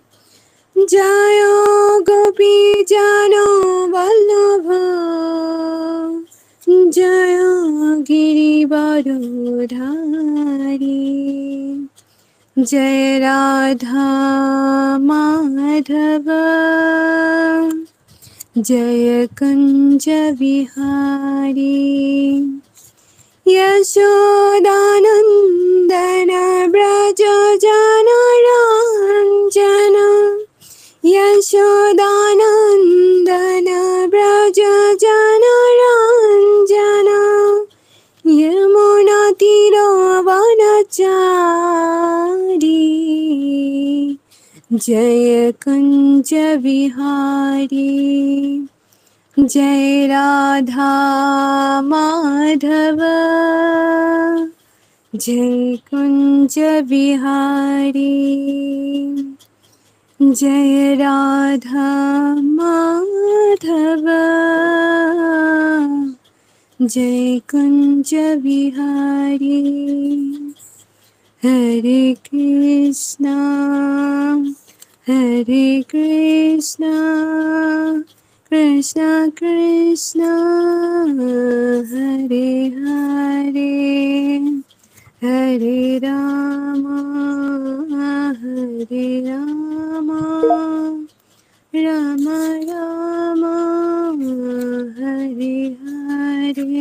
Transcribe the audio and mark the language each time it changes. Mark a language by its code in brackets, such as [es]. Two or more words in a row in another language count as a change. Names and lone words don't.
[hi] जय गोपी जन वल्लभ जय गिरिवरधारी। जय राधा माधव जय कुंज बिहारी। यशोदानंदन व्रज जनरंजन यशोदानंदन व्रज जनरंजन यमुना तीरवनचारी। जय कुंज बिहारी। जय राधा माधव जय कुंज बिहारी। जय राधा माधव जय कुंज बिहारी। [sa] हरे कृष्णा कृष्णा कृष्णा हरे हरे हरे राम राम राम हरे हरे।